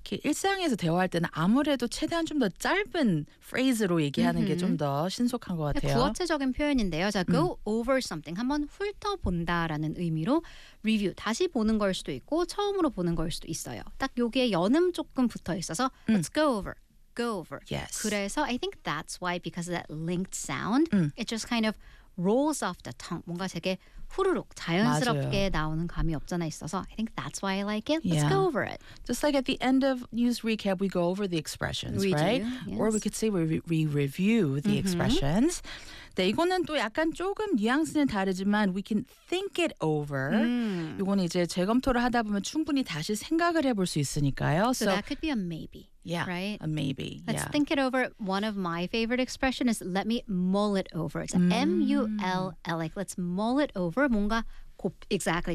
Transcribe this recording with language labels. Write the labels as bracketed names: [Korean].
[Korean] 일상에서 대화할 때는 아무래도 최대한 좀 더 짧은 phrase로 얘기하는 게 좀 더 신속한 것 같아요. 구어체적인 표현인데요. 자, go over something. 한번 훑어본다라는 의미로 review. 다시 보는 걸 수도 있고 처음으로 보는 걸 수도 있어요. 딱 여기에 연음 조금 붙어 있어서 let's go over. Go over. [English] Yes. 그래서 I think that's why because of that linked sound, it just kind of rolls off the tongue. [Korean] 뭔가 되게 후루룩 자연스럽게 맞아요. 나오는 감이 없잖아 있어서 [English] I think that's why I like it. Let's go over it. Just like at the end of news recap, we go over the expressions, we right? Do, yes. Or we could say we review the expressions. [Korean] 네, 이거는 또 약간 조금 뉘앙스는 다르지만 [English] we can think it over. [Korean] 이건 이제 재검토를 하다 보면 충분히 다시 생각을 해볼 수 있으니까요. [English] So that could be a maybe. Yeah, right? A maybe. Let's yeah. think it over. One of my favorite expressions is let me mull it over. It's M-U-L-L. Like, let's mull it over. 뭔가 exactly.